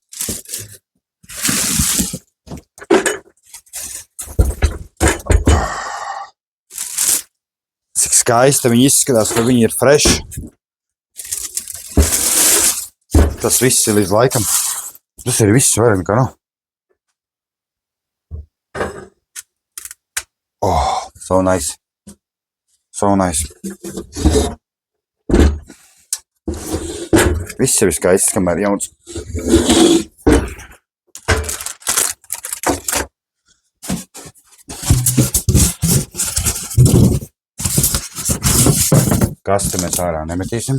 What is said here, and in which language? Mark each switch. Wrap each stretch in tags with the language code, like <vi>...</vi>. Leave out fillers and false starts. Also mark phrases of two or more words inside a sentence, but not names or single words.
<lv>Cik skaista viņi izskatās, ka viņi ir fresh. Tas viss ir līdz laikam. Tas ir viss vairāk nekā nav.</lv> <en>So nice. So nice.</en> <lv>Viss jau ir skaists, kamēr jauns. Kasti mēs ārā nemetīsim.</lv>